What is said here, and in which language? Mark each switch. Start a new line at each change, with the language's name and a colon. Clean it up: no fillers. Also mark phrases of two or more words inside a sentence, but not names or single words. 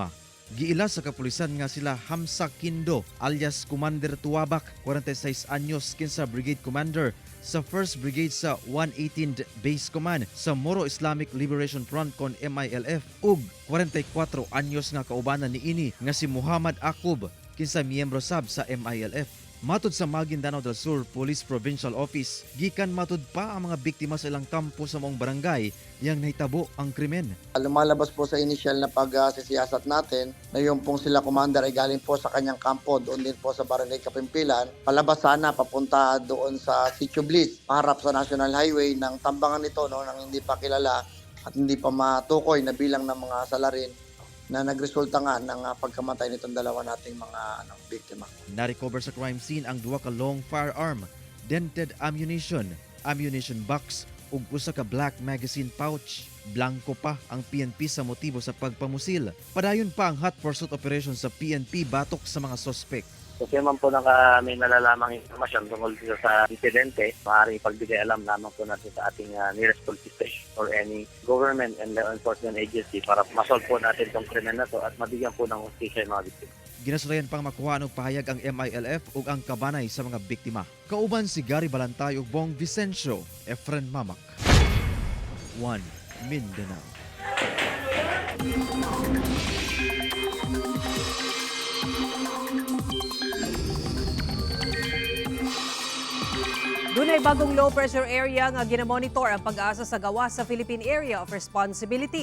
Cebuano: Giila sa kapulisan nga sila Hamsa Kindo alias Commander Tuwabak, 46 anyos, kinsa
English: Brigade Commander
Cebuano: sa 1st Brigade sa 118th Base Command sa Moro Islamic Liberation Front kon MILF, ug 44 anyos nga kaubanan niini nga si Muhammad Akub, kinsa miyembro sab sa MILF. Matud sa Maguindanao del Sur Police Provincial Office, gikan matud pa ang mga biktima sa ilang kampo sa maong barangay yang nahitabo ang krimen.
Filipino: Lumalabas po sa initial na pagsisiyasat natin na yung pong sila commander ay galing po sa kanyang kampo doon din po sa Barangay Kapimpilan. Palabas sana papunta doon sa Sitio Bliss, paharap sa National Highway ng tambangan nito nang hindi pa kilala at hindi pa matukoy na bilang ng mga salarin na nagresulta nga ng pagkamatay nitong dalawa nating mga biktima.
Cebuano: Na-recover sa
English: crime scene
Cebuano: ang duha ka
English: long firearm, dented ammunition box
Cebuano: ug usa ka
English: black magazine pouch.
Cebuano: Blanco pa ang PNP sa motibo sa pagpamusil. Padayon pa ang
English: hot pursuit operation
Cebuano: sa PNP batok sa mga suspect.
Filipino: Kasi man po may nalalamang informasyon tungkol sa insidente, maaaring ipagbigay alam lamang po natin sa ating
English: nearest police station or any government and law enforcement agency
Filipino: para masolve po natin itong krimen na to at mabigyan po ng hustisya yung mga biktima.
Cebuano: Ginasulayan pang makuha og pahayag ang MILF ug ang kabanay sa mga biktima. Kauban si Gary Balantay ug Bong Vicencio, Efren Mamak. 1 Mindanao. Dunay bagong
English: low pressure area
Cebuano: nga ginamonitor ang pag-asa sa gawas sa Philippine Area of Responsibility.